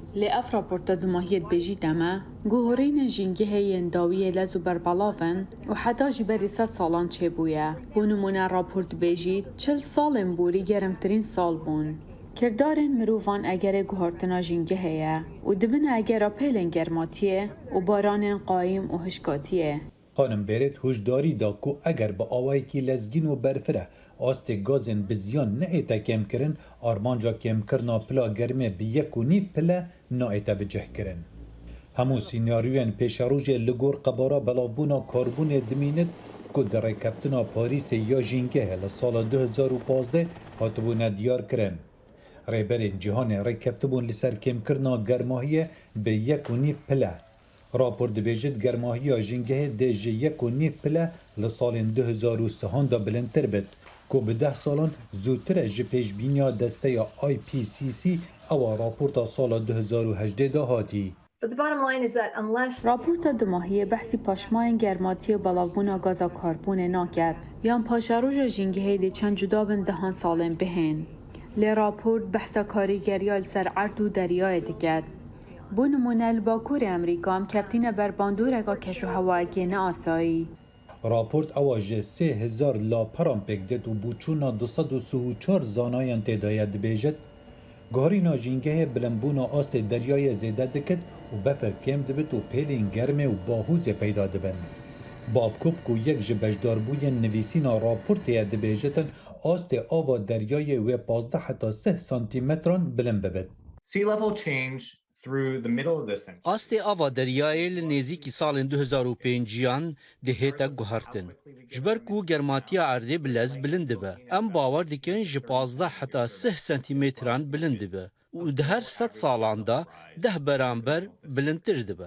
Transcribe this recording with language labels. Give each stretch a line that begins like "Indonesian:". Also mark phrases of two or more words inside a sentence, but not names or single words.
Kurdish: Lê ev raporta dimahiyê dibêjîte me, guherînên jîngehê yên dawiyê lez û berbalav in û heta ji berî 100 salan çêbûye. Bû nimûne rapor dibêjît 40 salên borî germtirîn sal bûn. Kirdarên mirovan egerê guhartina jîngehê ye û dibine egera pêlên germatiyê û baranên qayîm û hişkatiyê. خانم بێرێت هۆشداری دا کو ئەگەر بە ئاوایەکی لەزگین و بەرفرە ئاستێ گازên bi ziyan neête kêmkirin armanca kêmkirina pila germê bi 1.5 pile naête bicihkirin. Hemû sînaryoyên pêşerojê li gor qebara belavbûna karbûnê dimînit ku di rêkeftina Parîsê ya jîngehê li sala 2015 hatibûne diyarkirin. Rêberên cîhanê rêkeftibûn li ser kêmkirina germahiyê bi 1.5 pile. Rapor dibêjit germahiya jîngehê dê ji 1.5 pile li salên 2003 da bilindtir bit ku bi 10 salan zûtir e ji pêşbîniya desteya IPCC ewa raporta sala 2018 da hatî. راپورتا دماهیه بحثی پاشمایên germatiya belavbûna gaza karbûnê nakir yan paşeroja jîngehê dê çend cuda bin dehan salên bihên. Lê rapor behsa karîgeriya li ser erd û deryayê dikir. Bu nimûne li Bakurê Emerîka em keftîne ber bandoreka keşûhewayekê neasayî. Raport ewa ji 3000 laperan pêk dit û bûçûna 234 zanayên têdaya dibêjit, guherîna jîngehê bilimbûna astê deryayê zêde dikit û befer kêm dibit û pêlên germê û bahûzê peyda dibin. Babkop ku yek ji bejdarbûyên nivîsîna raportê dibêjitin astê ava deryayê wê 15 heta 30 santimetran bilind bibit.
English: Sea level change through the middle of this century.
Kurdish: Astê ava deryayê li nêzîkî salên 2005yan dihête guhertin. Ji ber ku germatiya erdê bi lez bilind dibe. Em bawer dikin ji 15 heta 30 santimetran bilind dibe û di her 100 salan da 10 beramber bilindtir dibe.